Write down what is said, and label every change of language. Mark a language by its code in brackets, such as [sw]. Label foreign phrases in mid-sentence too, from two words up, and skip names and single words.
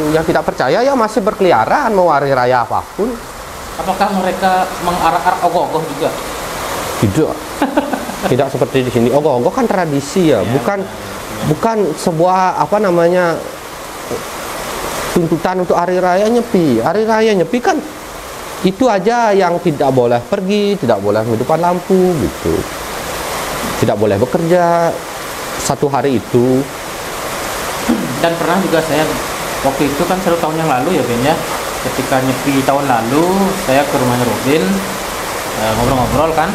[id] Yang tidak percaya ya masih berkeliaran mau hari raya apapun. Apakah mereka mengarak-arak ogoh-ogoh juga? Tidak. Tidak seperti di sini. Ogoh-ogoh kan tradisi ya, bukan sebuah apa namanya tuntutan untuk hari raya Nyepi. Hari raya Nyepi kan itu aja yang tidak boleh pergi, tidak boleh menghidupkan lampu gitu. Tidak boleh bekerja satu hari itu. Dan pernah juga saya waktu itu kan 1 tahun yang lalu ya Ben ya, ketika Nyepi tahun lalu saya ke rumahnya Robin, ngobrol-ngobrol kan.